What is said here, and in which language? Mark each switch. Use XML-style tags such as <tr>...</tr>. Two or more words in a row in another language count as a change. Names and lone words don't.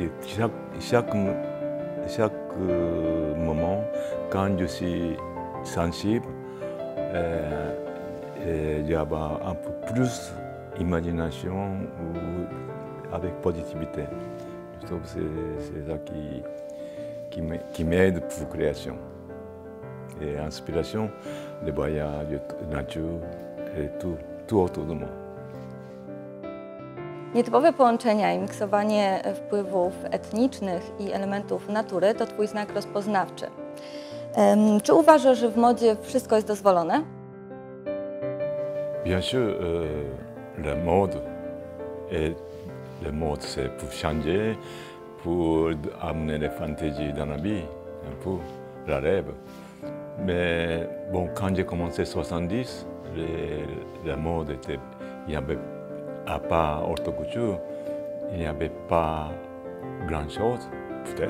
<fr>Et chaque moment, quand je suis sensible, j'ai un peu plus d'imagination avec positivité. Je trouve que c'est ça qui m'aide pour la création. Et inspiration, les voyages, la nature et tout autour de moi.</fr> <pl>Nietypowe połączenia i miksowanie wpływów etnicznych i elementów natury to Twój znak rozpoznawczy. Czy uważasz, że w modzie wszystko jest dozwolone?</pl> <fr>Bien sûr, la mode, c'est pour changer, pour amener les fantaisies dans la vie, un peu la rêve. Mais bon, quand j'ai commencé en 70, la mode était, il n'y avait pas haute couture, il n'y avait pas grand-chose, peut-être.</fr>